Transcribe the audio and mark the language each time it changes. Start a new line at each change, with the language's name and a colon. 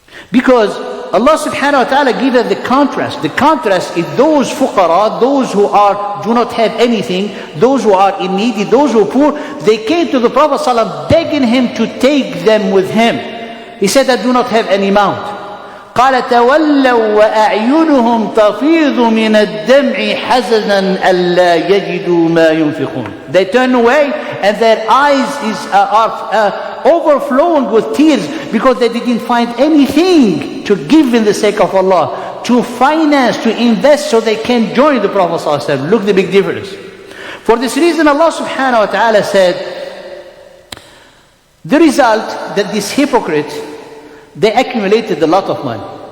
English: Because Allah subhanahu wa ta'ala gives us the contrast. The contrast is those fuqara, those who do not have anything, those who are in need, those who are poor, they came to the Prophet ﷺ begging him to take them with him. He said, I do not have any mount.
Arabic: قال تولوا وأعينهم تفيض من الدمع حزنا ألا يجدوا ما ينفقون.
English: They turn away and their eyes are overflowing with tears because they didn't find anything to give in the sake of Allah, to finance, to invest so they can join the Prophet ﷺ. Look the big difference. For this reason Allah subhanahu wa ta'ala said, the result that these hypocrites, they accumulated a lot of money.